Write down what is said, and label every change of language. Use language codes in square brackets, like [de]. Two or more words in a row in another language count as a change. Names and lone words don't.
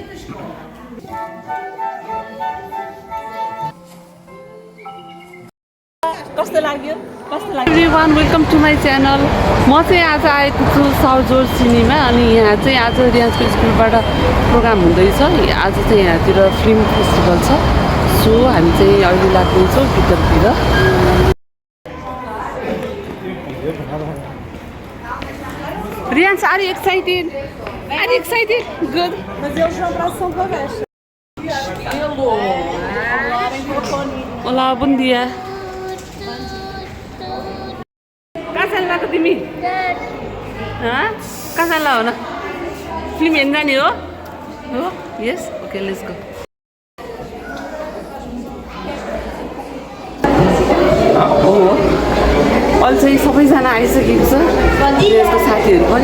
[ne] कस्तो लाग्यो [en] Everyone welcome to my channel. [ne] म चाहिँ आज आएको छु साउथ जोर्ज सिनेमा अनि यहाँ चाहिँ आज रियाजको स्कुलबाट प्रोग्राम हुँदैछ। आज चाहिँ यहाँतिर [en] film festival [ne] छ, सो हामी चाहिँ अहिले लाग्दैछौँ भित्रतिर। [en] Rians, are you excited? Are you excited? Good. [pt] Mas eles não abraçam para baixo. Olá, bom dia. [ne] कहाँ जानु भएको तिमी? कहाँ जानु हो न? फिल्म हेर्न जाने हो? हो? यस? [en] okay, let's go. [ne] हो अहिले चाहिँ सबैजना आइसकेको छ, यसको साथीहरू पनि।